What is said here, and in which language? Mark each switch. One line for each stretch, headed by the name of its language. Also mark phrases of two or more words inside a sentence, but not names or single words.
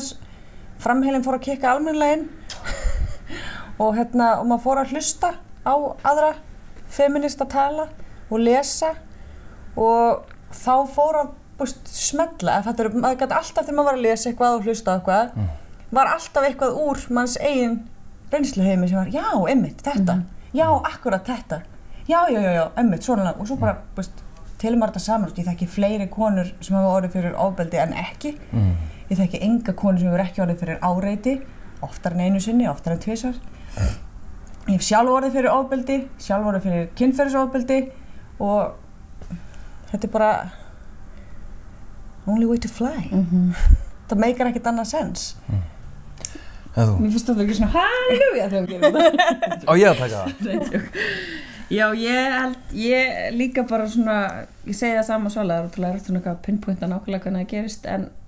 Icelandic: framheilin fór að kikka almennilega inn og maður fór að hlusta á aðra feminista tala og lesa og þá fór að smella, maður gæti alltaf þegar maður var að lesa eitthvað og hlusta á eitthvað, var alltaf eitthvað úr manns eigin reynsluheimi sem var, já, einmitt, þetta, já, akkurat þetta, já, einmitt, svona, og svo bara, telur maður þetta saman, ég þekki fleiri konur sem hafa orðið fyrir ofbeldi en ekki. Ég þekki enga konur sem hefur ekki orðið fyrir áreiti, oftar en einu sinni, oftar en 2. Ég hef sjálf orðið fyrir ofbeldi, sjálf orðið fyrir kynferðisofbeldi og þetta er bara
English: only way to fly.
Icelandic: Það meikar ekkert annað sens. Mér finnst þetta ekki svona halleluja þegar við gerum þetta. Á ég að taka það? Já, ég líka bara svona, ég segi það sama Svala, það er ótrúlega rætt svona eitthvað pinpointa nákvæmlega hvernig það gerist, en